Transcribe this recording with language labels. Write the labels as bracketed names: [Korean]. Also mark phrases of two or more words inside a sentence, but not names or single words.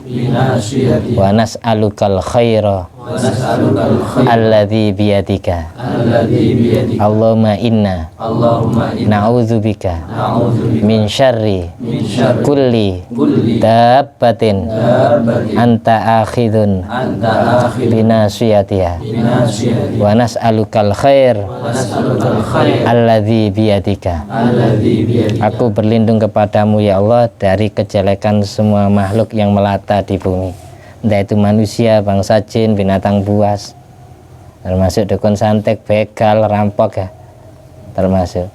[Arabic] binasiyatiha ونسألك الخير ونسألك الخير الذي بيدك. الذي بيدك. اللهم إنا اللهم إنا na'udzubika na'udzubika من شر من شر kulli kulli dabbatin dabbatin أنت آخذ أنت آخذ binasiyatiha binasiyatiha ونسألك الخير ونسألك الخير الذي بيدك. الذي بيدك. [Indonesian] Aku berlindung kepadamu ya Allah dari kejelekan semua makhluk yang melata di bumi, entah itu manusia, bangsa jin, binatang buas, termasuk dukun santet, begal, rampok ya, termasuk.